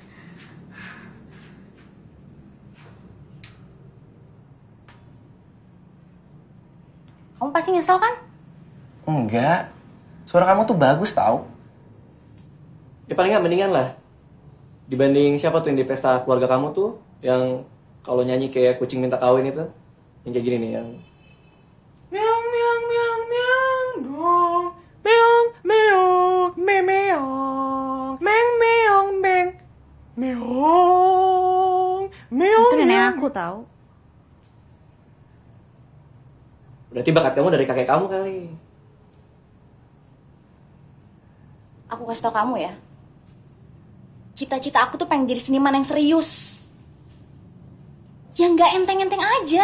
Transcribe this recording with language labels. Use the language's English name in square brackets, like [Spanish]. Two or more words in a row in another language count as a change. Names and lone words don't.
[Indonesian] Kamu pasti nyesel kan? Enggak. Suara kamu tuh bagus tau. Ya paling nggak mendingan lah. Dibanding siapa tuh yang di pesta keluarga kamu tuh yang kalau nyanyi kayak kucing minta kawin itu, yang kayak gini nih, yang meong meong meong meong gong, meong meong meong meong meng meong meng meong meong. Itu nenek aku tahu. Berarti bakat kamu dari kakek kamu kali. Aku kasih tau kamu ya. Cita-cita aku tuh pengen jadi seniman yang serius. Yang gak enteng-enteng aja.